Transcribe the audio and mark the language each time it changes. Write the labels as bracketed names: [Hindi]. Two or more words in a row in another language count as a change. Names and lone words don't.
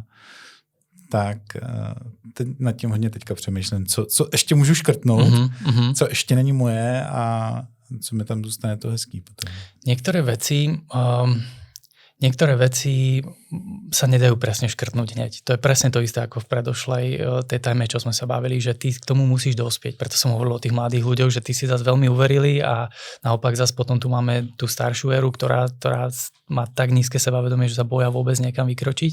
[Czech] Tak nad tím hodně teďka přemýšlím, co ještě můžu škrtnout, co ještě není moje a co mi tam zůstane to hezký potom. [Slovak] Niektoré veci sa nedajú presne škrtnúť hneď. To je presne to isté ako v predošlej tej téme, čo sme sa bavili, že ty k tomu musíš dospieť. Preto som hovoril o tých mladých ľuďoch, že ty si zase veľmi uverili a naopak zase potom tu máme tú staršiu éru, ktorá má tak nízke sebavedomie, že sa boja vôbec niekam vykročiť.